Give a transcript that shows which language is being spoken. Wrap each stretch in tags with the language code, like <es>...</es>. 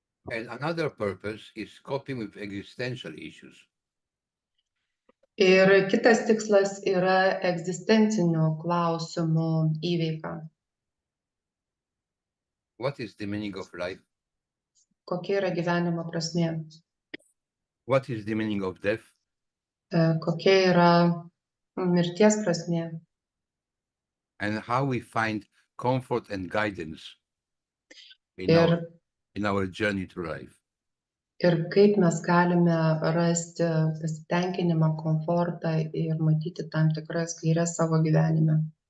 <en>And another purpose is coping with existential issues.</en> <lt>Ir kitas tikslas yra egzistencinių klausimų įveika.</lt> <en>What is the meaning of life?</en> <lt>Kokia yra gyvenimo prasmė?</lt> <en>What is the meaning of death?</en> <lt>Kokia yra mirties prasmė?</lt> <en>And how we find comfort and guidance in our journey through life.</en> <lt>Ir kaip mes galime rasti pasitenkinimą, komfortą ir matyti tam tikras gaires savo gyvenime.</lt>